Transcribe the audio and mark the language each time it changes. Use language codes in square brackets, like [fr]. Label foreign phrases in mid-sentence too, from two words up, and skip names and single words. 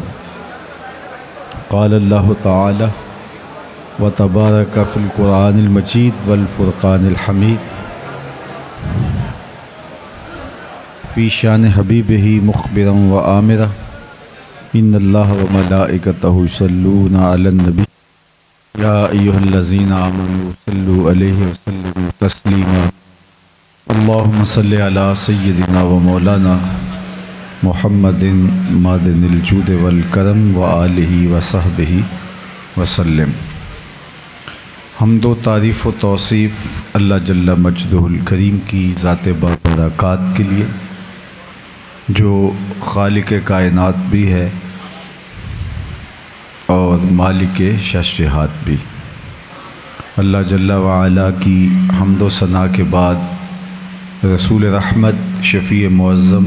[ar] قال اللہ تعالی وتبارک فی القرآن المجید والفرقان الحمید فی شان حبیبہ مخبرا وآمرا ان اللہ وملائکتہ یصلون علی النبی یا ایہا الذین آمنوا صلوا علیہ وسلموا تسلیما۔ اللہم صلی علی سیدنا ومولانا محمد معدن الجود والکرم وآلہ وصحبہ وسلم۔ [ur] حمد و تعریف و توصیف اللہ [ar] جل مجدہ الکریم [ur] کی ذات بابرکات کے لیے، جو خالق کائنات بھی ہے اور مالک ششہات بھی۔ اللہ [ar] جل وعلا [ur] کی حمد و ثنا کے بعد رسول رحمت، شفیع معظم،